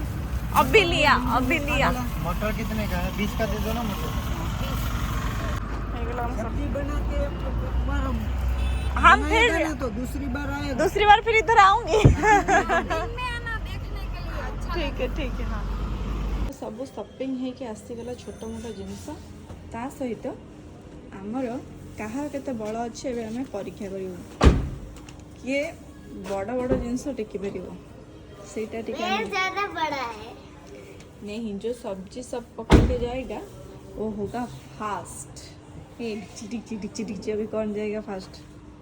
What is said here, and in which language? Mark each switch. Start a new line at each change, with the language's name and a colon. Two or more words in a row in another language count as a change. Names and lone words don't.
Hindi: अभी लिया मटर कितने का है? 20 का दे दो ना मटर। सब्जी बना के एक बार हम फिर बनाएगा ना तो दूसरी बार आएगा। दूसरी बार फिर इधर आऊंगी। दिन में आना देखने के लिए अच्छा। ठीक है हाँ।
Odia: ସବୁ ସପିଂ ହେଇକି ଆସିଗଲା ଛୋଟ ମୋଟ ଜିନିଷ। ତା ସହିତ ଆମର କାହାର କେତେ ବଳ ଅଛି ଏବେ ଆମେ ପରୀକ୍ଷା କରିବୁ, କିଏ ବଡ଼ ବଡ଼ ଜିନିଷ ଟେକି ପାରିବ ସେଇଟା ଟିକେ
Hindi: ज्यादा बड़ा है। नहीं, जो सब्जी सब पकड़ के जाएगा वो होगा फास्ट। डिक्ची अभी कौन जाएगा फास्ट?